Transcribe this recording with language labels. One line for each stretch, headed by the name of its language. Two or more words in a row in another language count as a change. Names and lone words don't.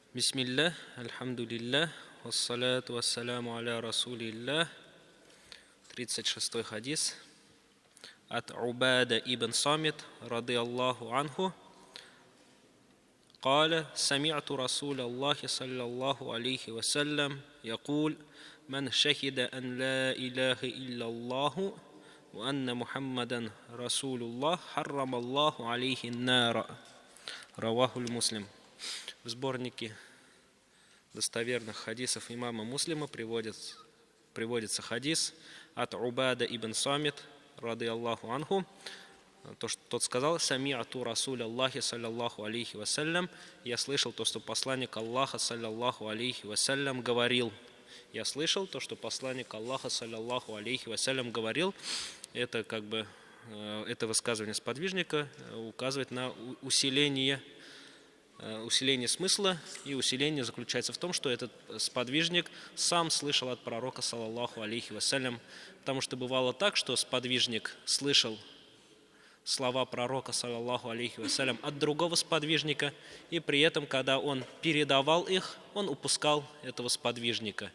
Arabic: بسم الله، الحمد لله، والصلاة والسلام على رسول الله.
Russian: 36-й хадис от Убада ибн Самит,
Arabic: رضي الله عنه. قال سمعت رسول الله صلى الله عليه وسلم يقول من شهد أن لا إله إلا الله وأن محمدا رسول الله حرم الله عليه النار. رواه المسلم.
Russian: В сборнике достоверных хадисов имама Муслима приводится хадис от Убада ибн Самит,
Arabic: رضي الله عنه.
Russian: Тот сказал:
Arabic: «سمعت رسول الله صلى الله عليه وسلم».
Russian: Я слышал то, что посланник Аллаха
Arabic: صلى الله عليه وسلم
Russian: говорил. Я слышал то, что посланник Аллаха
Arabic: صلى الله عليه وسلم
Russian: говорил. Это высказывание сподвижника указывает на усиление смысла, и усиление заключается в том, что этот сподвижник сам слышал от пророка
Arabic: صلى الله عليه وسلم,
Russian: потому что бывало так, что сподвижник слышал слова пророка
Arabic: صلى الله عليه وسلم
Russian: от другого сподвижника, и при этом, когда он передавал их, он упускал этого сподвижника.